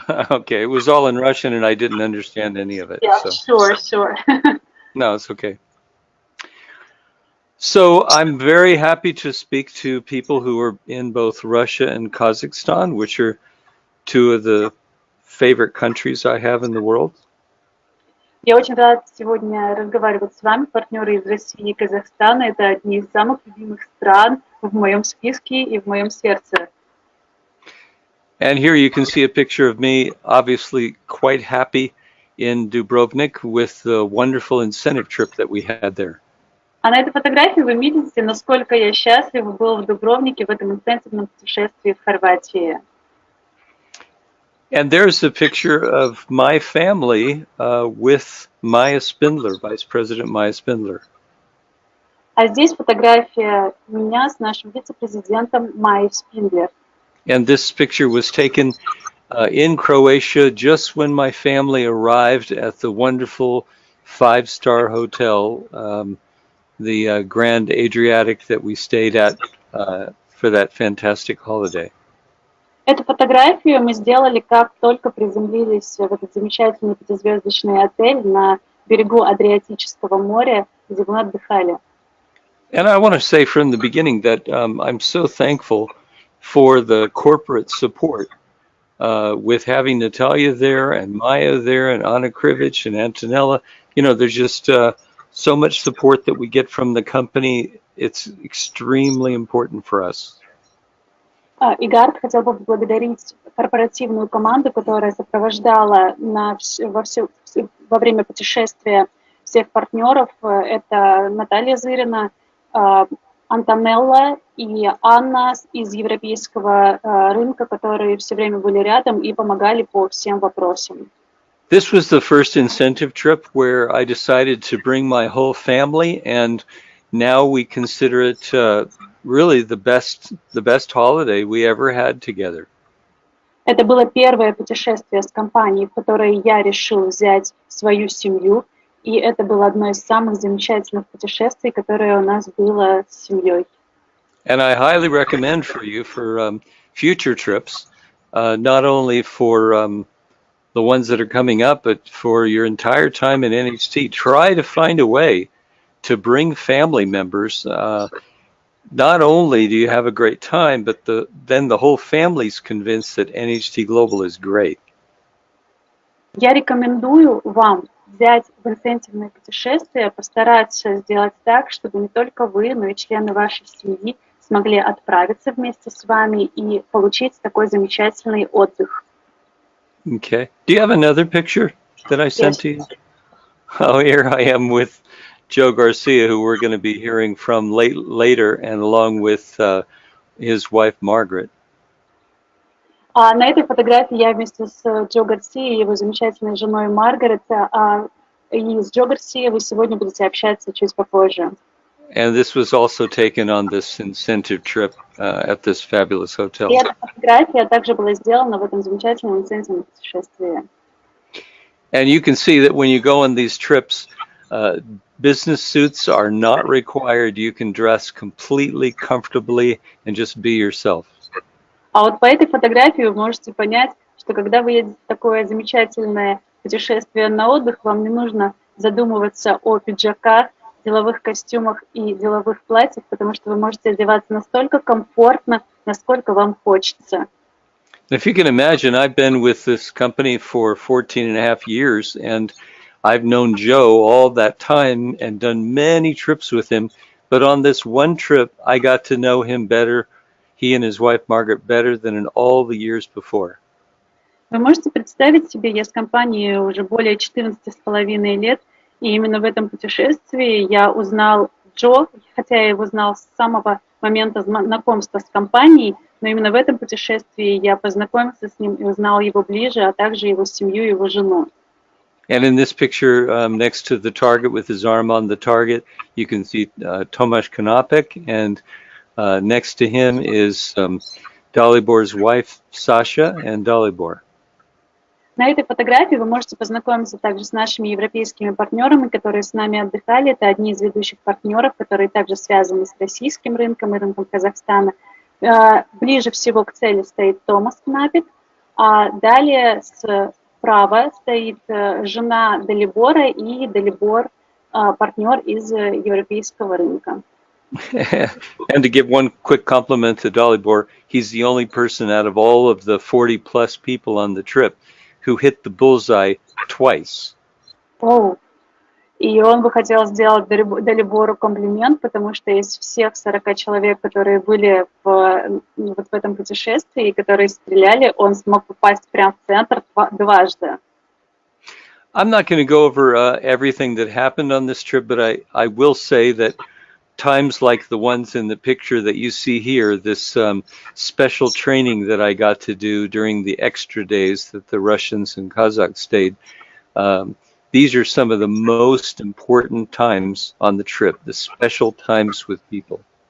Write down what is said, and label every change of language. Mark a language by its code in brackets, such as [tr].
[en] Okay, it was all in Russian and I didn't understand any of it. Yeah, so. sure. No, it's okay. So I'm very happy to speak to people who are in both Russia and Kazakhstan, which are two of the favorite countries I have in the world. [ru] Я очень рад сегодня разговаривать с вами, партнеры из России и Казахстана. Это одни из самых любимых стран в моем списке и в моем сердце. [en] And here you can see a picture of me, obviously quite happy in Dubrovnik with the wonderful incentive trip that we had there. [ru] А на этой фотографии вы видите, насколько я счастлива был в Дубровнике в этом инцентивном путешествии в Хорватии. [en] And there's a picture of my family with Maya Spindler, Vice President Maya Spindler. [ru] А здесь фотография меня с нашим вице-президентом Майей Спиндлер. [en] And this picture was taken in Croatia just when my family arrived at the wonderful five-star hotel, the Grand Adriatic that we stayed at for that fantastic holiday. [ru] Эту фотографию мы сделали, как только приземлились в этот замечательный пятизвездочный отель на берегу Адриатического моря, где мы отдыхали. [en] And I want to say from the beginning that I'm so thankful for the corporate support with having Natalia there and Maya there and Anna Krivich and Antonella. You know, there's just so much support that we get from the company. It's extremely important for us. [ru] И Гарт хотел бы поблагодарить корпоративную команду, которая сопровождала во время путешествия всех партнеров. Это Наталья Зырина, Антонелла и Анна из европейского рынка, которые все время были рядом и помогали по всем вопросам. [en] This was the first incentive trip where I decided to bring my whole family, and now we consider it really the best holiday we ever had together. [ru] Это было первое путешествие с компанией, в которое я решил взять свою семью, и это было одно из самых замечательных путешествий, которое у нас было с семьей. [en] And I highly recommend for you for future trips, not only for the ones that are coming up, but for your entire time in NHT, try to find a way to bring family members. Not only do you have a great time, but then the whole family's convinced that NHT Global is great. [ru] Я рекомендую вам взять в инцентивное путешествие, постараться сделать так, чтобы не только вы, но и члены вашей семьи смогли отправиться вместе с вами и получить такой замечательный отдых. [en] Okay. Do you have another picture that I sent to you? Oh, here I am with Joe Garcia, who we're going to be hearing from later, and along with his wife, Margaret. [ru] На этой фотографии я вместе с Джо Гарсией и его замечательной женой Маргарет, и с Джо Гарсией вы сегодня будете общаться чуть попозже. [en] And this was also taken on this incentive trip at this fabulous hotel. [ru] И эта фотография также была сделана в этом замечательном инцентивном путешествии. [en] And you can see that when you go on these trips, business suits are not required. You can dress completely comfortably and just be yourself. [ru] А вот по этой фотографии вы можете понять, что когда вы едете в такое замечательное путешествие на отдых, вам не нужно задумываться о пиджаках, деловых костюмах и деловых платьях, потому что вы можете одеваться настолько комфортно, насколько вам хочется. [en] If you can imagine, I've been with this company for 14 and a half years, and I've known Joe all that time and done many trips with him. But on this one trip, I got to know him better, he and his wife Margaret, better than in all the years before. [ru] Вы можете представить себе, я с компанией уже более 14,5 лет, и именно в этом путешествии я узнал Джо, хотя я его знал с самого момента знакомства с компанией, но именно в этом путешествии я познакомился с ним и узнал его ближе, а также его семью и его жену. [en] And in this picture, next to the target with his arm on the target, you can see Tomasz Konopek, and next to him is Dalibor's wife, Sasha, and Dalibor. [ru] На этой фотографии вы можете познакомиться также с нашими европейскими партнерами, которые с нами отдыхали. Это одни из ведущих партнеров, которые также связаны с российским рынком и рынком Казахстана. Ближе всего к цели стоит Томас Кнапик, а далее справа стоит жена Далибора и Далибор, партнер из европейского рынка. [en] And to give one quick compliment to Dalibor, he's the only person out of all of the 40 plus people on the trip who hit the bullseye twice. [ru] И он бы хотел сделать Далибору комплимент, потому что из всех 40 человек, которые были вот в этом путешествии, которые стреляли, он смог попасть прямо в центр дважды. [en] I'm not going to go over everything that happened on this trip, but I will say that times like the ones in the picture that you see here, this special training that I got to do during the extra days that the Russians and Kazakhs stayed, these are some of the most important times on the trip, the special times with people.